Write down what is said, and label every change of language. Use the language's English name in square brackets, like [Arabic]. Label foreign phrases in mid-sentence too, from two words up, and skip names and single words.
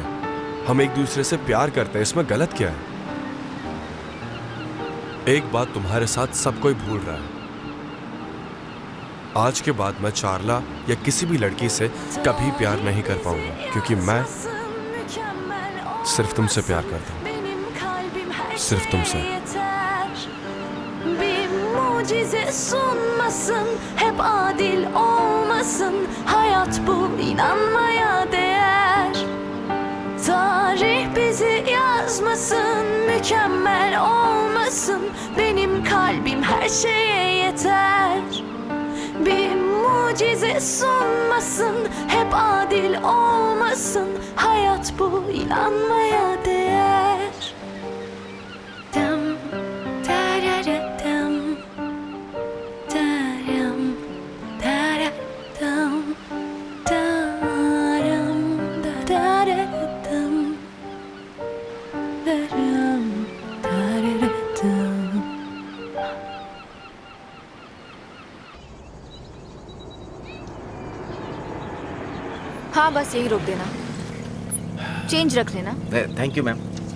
[Hindi] हम एक दूसरे से प्यार करते हैं, इसमें गलत क्या है? एक बात तुम्हारे साथ सब कोई भूल रहा है। आज के बाद मैं चारला या किसी भी लड़की से कभी प्यार नहीं कर पाऊंगा, क्योंकि मैं सिर्फ तुमसे प्यार करता हूँ, सिर्फ तुमसे। [Turkish] Bir mucize sunmasın, hep adil olmasın. Hayat bu inanmaya değer. Tarih bizi yazmasın, mükemmel olmasın. Benim kalbim her şeye yeter. Bir mucize sunmasın, hep adil olmasın. Hayat bu inanmaya değer. Dam, dararadam, daram, dararadam, daram, dararadam, daram, dararadam. [Hindi] हाँ, बस यही रोक देना। चेंज रख लेना। [English] Thank you ma'am.